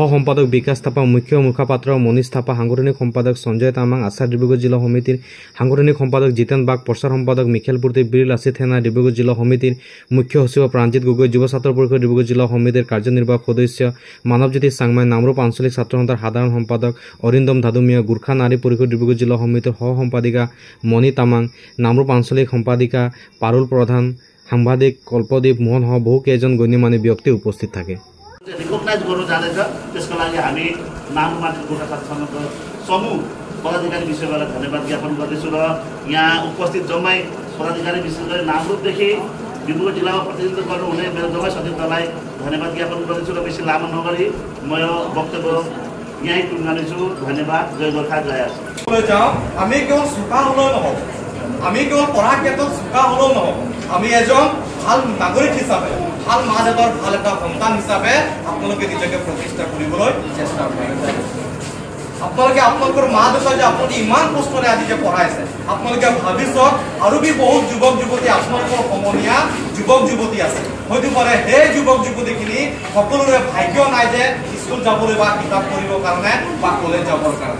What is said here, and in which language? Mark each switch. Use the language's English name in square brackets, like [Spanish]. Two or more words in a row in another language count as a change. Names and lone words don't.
[Assamese] সম্পাদক বিকাশ থাপা, মুখ্য মুখপাত্ৰ মনীষ থাপা, সাংগঠনিক সম্পাদক সঞ্জয় তামাং, আচাৰ ডিব্ৰুগড় জিলা সমিতিৰ সাংগঠনিক সম্পাদক জিতেন বাগ, প্ৰচাৰ সম্পাদক মিখেল পূৰ্তি, বীৰ লাচিত সেনা ডিব্ৰুগড় জিলা সমিতিৰ মুখ্য সচিব প্ৰাঞ্জিত গগৈ, যুৱ ছাত্ৰ পৰিষদ ডিব্ৰুগড় জিলা সমিতিৰ কাৰ্যনিৰ্বাহক সদস্য মানৱজ্যোতি চাংমাই, নামৰূপ আঞ্চলিক ছাত্ৰ সন্থাৰ সাধাৰণ সম্পাদক অৰিন্দম ধাদুমিয়া, গোৰ্খা নাৰী পৰিষদ ডিব্ৰুগড় জিলা সমিতিৰ সহ সম্পাদিকা মণি তামাং, নামৰূপ আঞ্চলিক সম্পাদিকা পাৰুল প্ৰধান, সাংবাদিক কল্পদীপ মোহন সহ বহু কেইজন গণ্যমান্য ব্যক্তি উপস্থিত থাকে। [Nepali] रिकग्नाइज गर्नु जाँदैछ, त्यसको लागि हामी नामरूप आञ्चलिक गोर्खा छात्र सङ्घको समूह पदाधिकारी विषयबाट धन्यवाद ज्ञापन गर्दैछु र यहाँ उपस्थित जम्मै पदाधिकारी विशेष गरी नामरूपदेखि डिब्रुगढ जिल्लामा प्रतिनिधित्व गर्नुहुने मेरो जम्मै सदस्यहरूलाई धन्यवाद ज्ञापन गर्दैछु र बेसी लामो नगरी म यो वक्तव्य यहीँ टुङ्गानेछु। धन्यवाद। जय गोर्खा, जय आसाम। [Assamese] আমি কেৱল চোকা হ'লেও নহ'ব, আমি কেৱল পঢ়া ক্ষেত্ৰত চোকা হ'লেও নহ'ব, আমি এজন ভাল নাগৰিক হিচাপে, ভাল মা দেউতাৰ ভাল এটা সন্তান হিচাপে আপোনালোকে নিজকে প্ৰতিষ্ঠা কৰিবলৈ চেষ্টা কৰিব। আপোনালোকে আপোনালোকৰ মা দেউতাই যে আপোনালোকে ইমান কষ্টৰে আজি যে পঢ়াইছে, আপোনালোকে ভাবি চাওক আৰু বহুত যুৱক যুৱতী আপোনালোকৰ সমনীয়া যুৱক যুৱতী আছে, হয়তো পাৰে সেই যুৱক যুৱতীখিনি সকলোৰে ভাগ্য নাই যে স্কুল যাবলৈ বা কিতাপ পঢ়িবৰ কাৰণে বা কলেজ যাবৰ কাৰণে।